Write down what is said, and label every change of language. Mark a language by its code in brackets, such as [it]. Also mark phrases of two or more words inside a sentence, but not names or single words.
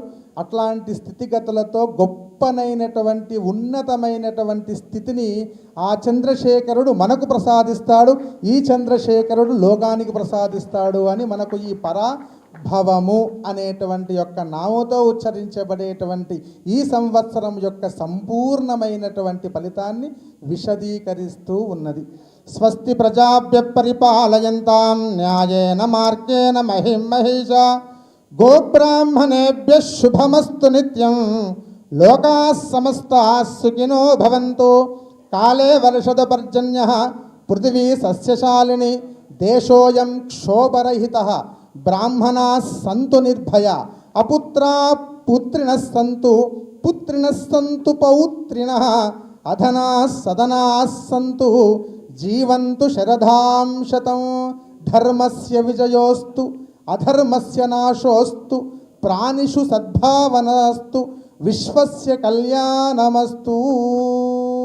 [te] అట్లాంటి స్థితిగతులతో గొప్పనైనటువంటి ఉన్నతమైనటువంటి స్థితిని ఆ చంద్రశేఖరుడు మనకు ప్రసాదిస్తాడు. ఈ చంద్రశేఖరుడు లోకానికి ప్రసాదిస్తాడు అని మనకు ఈ పరాభవము అనేటువంటి యొక్క నామతో ఉచ్చరించబడేటువంటి ఈ సంవత్సరం యొక్క సంపూర్ణమైనటువంటి ఫలితాన్ని విశదీకరిస్తూ ఉన్నది. [sa] స్వస్తి ప్రజాభ్య పరిపాలయంతాం న్యాయేన మార్గేణ మహిం మహిషా గోబ్రాహ్మణేభ్యః శుభమస్తు నిత్యం లోకాః సమస్తాః సుఖినో భవంతు. కాలే వర్షద పర్జన్యః పృథివీ సస్యశాలిని దేశోయం క్షోభరహితః బ్రాహ్మణాః సంతు నిర్భయ అపుత్రా పుత్రిణః సంతు పుత్రిణः సంతు పౌత్రిణः అధనాः సదనాः సంతు జీవంతు శరదాం శతం ధర్మస్య విజయోస్తు అధర్మస్య నాశోస్తు ప్రాణిషు సద్భావనాస్తు విశ్వస్య కళ్యాణమస్తు.